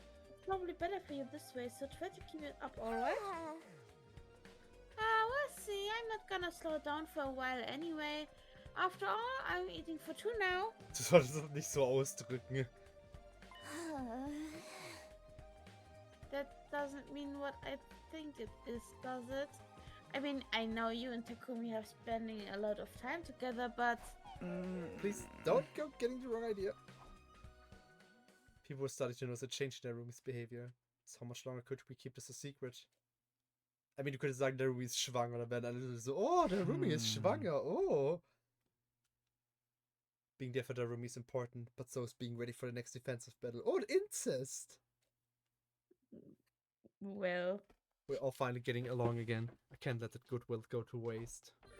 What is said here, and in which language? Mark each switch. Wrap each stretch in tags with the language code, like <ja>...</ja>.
<en>It's probably better for you this way, so try to keep it up, alright? We'll see. I'm not gonna slow down for a while anyway. After all, I'm eating for two now.</en> <de>Du solltest das nicht so ausdrücken.</de> <en>That doesn't mean what I think it is, does it? I mean, I know you and Takumi have spending a lot of time together, but... Please don't go getting the wrong idea. People were starting to notice a change in their roomie's behavior. So how much longer could we keep this a secret? I mean,</en> <de>du könntest sagen, der Roomie ist schwanger, oder werden alle so, oh, der Roomie ist schwanger, oh.</de> <en>Being there for the roomie is important, but so is being ready for the next defensive battle. Oh, incest! Well... We're all finally getting along again. I can't let that goodwill go to waste.</en>